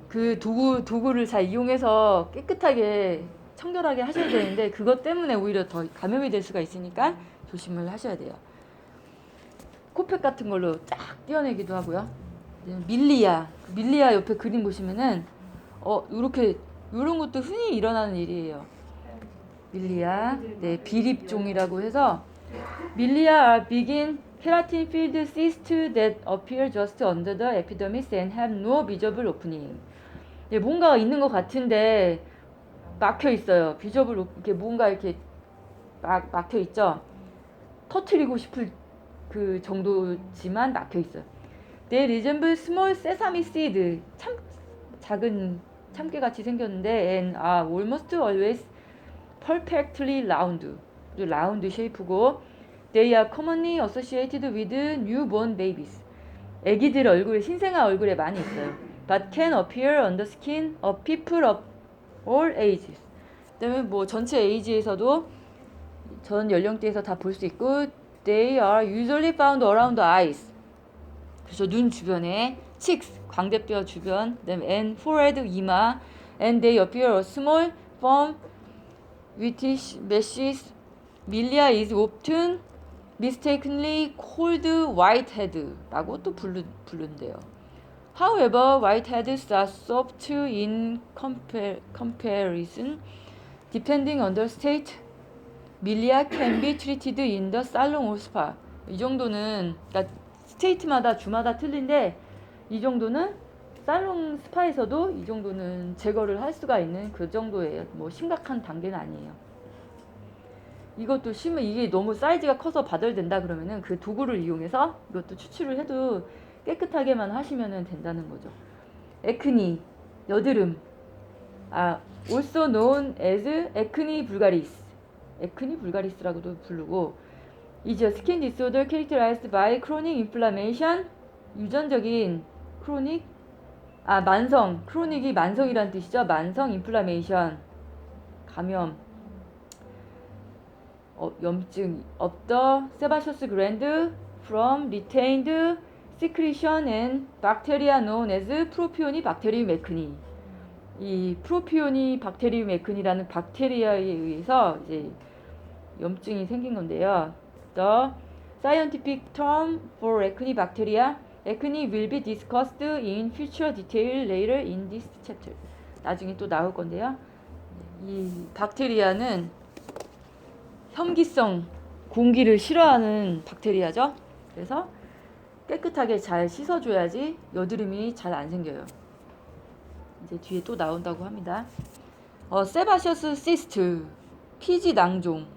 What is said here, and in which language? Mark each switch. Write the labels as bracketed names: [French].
[Korean] 그 도구를 잘 이용해서 깨끗하게 청결하게 하셔야 되는데, 그것 때문에 오히려 더 감염이 될 수가 있으니까 조심을 하셔야 돼요. 코팩 같은 걸로 쫙 떼어내기도 하고요. 밀리아. 밀리아 옆에 그림 보시면은 이렇게 이런 것도 흔히 일어나는 일이에요. 밀리아. 네, 비립종이라고 해서 [English] 밀리아 are big keratin filled cysts that appear just under the epidermis and have no visible opening. [Korean] 네, 뭔가 있는 것 같은데 막혀 있어요. 비저블 이렇게 뭔가 이렇게 막혀 있죠. 터트리고 싶을 그 정도지만 막혀 있어요. [English] They resemble small sesame seed. [Korean] 참 작은 참깨 같이 생겼는데 [English] and are almost always perfectly round. 라운드 쉐이프고 they are commonly associated with newborn babies. [Korean] 아기들 얼굴에 신생아 얼굴에 많이 있어요. [English] But can appear on the skin of people of all ages. [Korean] 그다음에 뭐 전체 에이지에서도 전 연령대에서 다 볼 수 있고 [English] they are usually found around the eyes. [Korean] 그래서 눈 주변에 [English] cheeks [Korean] 광대뼈 주변, 그다음에 [English] and forehead [Korean] 이마 [English] and they appear a small firm whitish meshes. Milia is often mistakenly called whitehead라고 [Korean] 또 부른대요. [English] However, whiteheads are soft in comparison. Depending on the state, Milia can be treated in the salon or spa. [Korean] 이 정도는 그러니까 스테이트마다 주마다 틀린데 이 정도는 살롱 스파에서도 이 정도는 제거를 할 수가 있는 그 정도의 뭐 심각한 단계는 아니에요. 이것도 심해 이게 너무 사이즈가 커서 바들된다 그러면은 그 도구를 이용해서 이것도 추출을 해도 깨끗하게만 하시면은 된다는 거죠. [English] 에크니 [Korean] 여드름 [English] also known as acne vulgaris. acne vulgaris라고도 [Korean] 부르고 [English] is a skin disorder characterized by chronic inflammation. [Korean] 유전적인 크로닉 만성 크로닉이 만성이란 뜻이죠. 만성 [English] 인플라메이션 [Korean] 감염 염증 [English] of the sebaceous gland from retained secretion and bacteria known as Propionibacterium acne. [Korean] 이 Propionibacterium acne라는 박테리아에 의해서 이제 염증이 생긴 건데요. [English] The scientific term for acne bacteria, acne will be discussed in future detail later in this chapter. [Korean] 나중에 또 나올 건데요. 이 박테리아는 혐기성 공기를 싫어하는 박테리아죠. 그래서 깨끗하게 잘 씻어줘야지 여드름이 잘 안 생겨요. 이제 뒤에 또 나온다고 합니다. 세바셔스 시스트 피지 낭종.